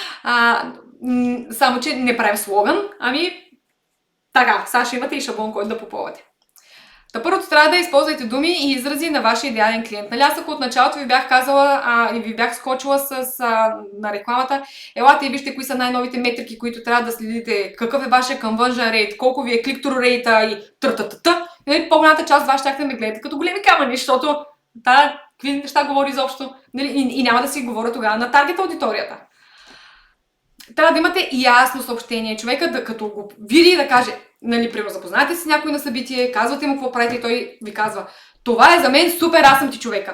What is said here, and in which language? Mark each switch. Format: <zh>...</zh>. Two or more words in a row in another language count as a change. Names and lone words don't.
<bg>Само, че не правим слоган, така, сега ще имате и шаблон, който да попълвате. Първото трябва да използвате думи и изрази на вашия идеален клиент. Нали, аз ако от началото ви бях казала и ви бях скочила на рекламата, елате и вижте кои са най-новите метрики, които трябва да следите, какъв е вашия</bg> <en>conversion rate,</en> <bg>колко ви е</bg> <en>click-through rate</en> <bg>и тра-та-та-та. По-голямата част вас ще ме гледате като големи камъни, защото какви неща говори изобщо. И няма да си говоря тогава на таргет аудиторията. Трябва да имате ясно съобщение. Човека като го види да каже, примерно запознаете се с някой на събитие, казвате му какво правите и той ви казва, това е за мен супер, аз съм ти човека.</bg>